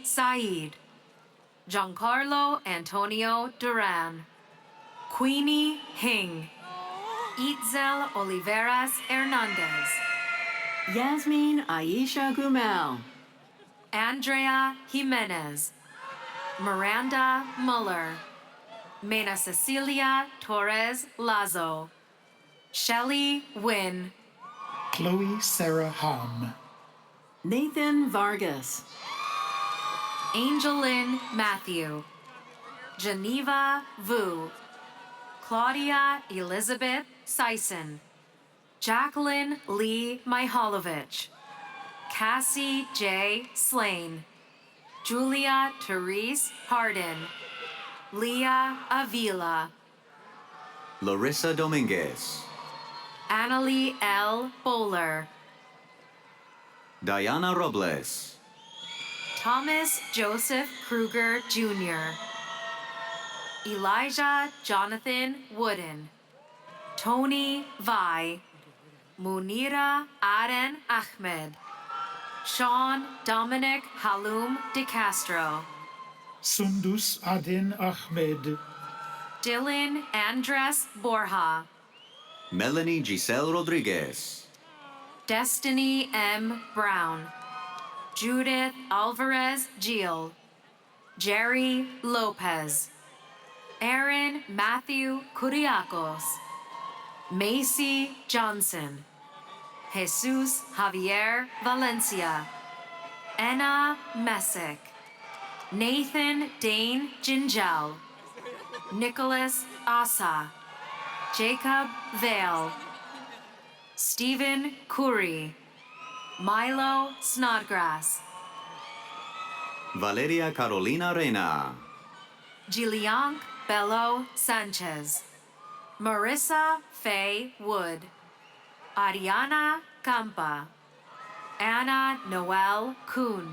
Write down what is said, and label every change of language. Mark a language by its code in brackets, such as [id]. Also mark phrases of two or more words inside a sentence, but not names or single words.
[en] Said, Giancarlo Antonio Duran, Queenie Hing, Itzel Oliveras Hernandez, Yasmin Aisha Gumel, Andrea Jimenez, Miranda Muller, Mena Cecilia Torres Lazo, Shelley Wynn, Chloe Sarah Hom, Nathan Vargas, Angelin Matthew, Geneva Vu, Claudia Elizabeth Sison, Jacqueline Lee Mihailovich, Cassie J. Slane, Julia Therese Hardin, Leah Avila, Larissa Dominguez, Annalie L. Bowler, Diana Robles, Thomas Joseph Kruger Jr., Elijah Jonathan Wooden, Tony Vai, Munira Aden Ahmed, Sean Dominic Halum De Castro, Sundus Adin Ahmed, Dylan Andres Borja, Melanie Giselle Rodriguez, Destiny M. Brown, Judith Alvarez Gil, Jerry Lopez, Aaron Matthew Kuriakos, Macy Johnson, Jesus Javier Valencia, Anna Messick, Nathan Dane Gingel, Nicholas Asa, Jacob Vale, Stephen Curry, Milo Snodgrass, Valeria Carolina Reina, Gillianc Bello Sanchez, Marissa Faye Wood, Ariana Campa, Anna Noel Kuhn,